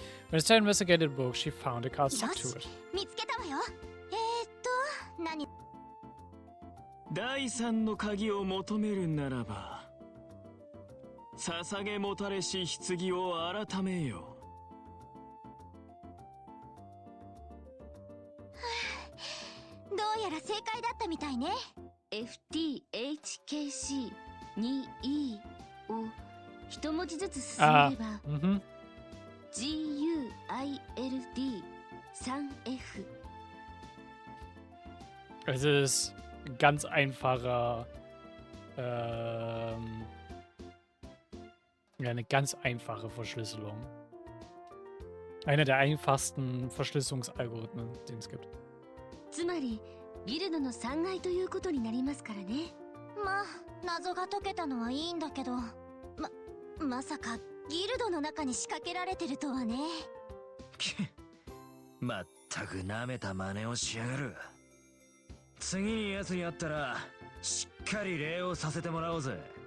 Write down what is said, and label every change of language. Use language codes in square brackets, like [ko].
[en] When Estelle investigated the book, she found a card stuck to it. [ja] 見つけたわよ。何？第三の鍵を求めるならば捧げもたれし棺を改めよどうやら正解だったみたいね。FTHKC2E を一文字ずつ進めれば、GUILD3F。 [de] Es ist ein ganz einfacher, ja, eine ganz einfache Verschlüsselung. Einer der einfachsten Verschlüsselungsalgorithmen, den es gibt. [ja] つまりギルドの3階ということになりますからね。まあ謎が解けたのはいいんだけど、まさかギルドの中に仕掛けられてるとはね。まったく舐めた真似をしやがる。次に奴に会ったらしっかり礼をさせてもらおうぜ。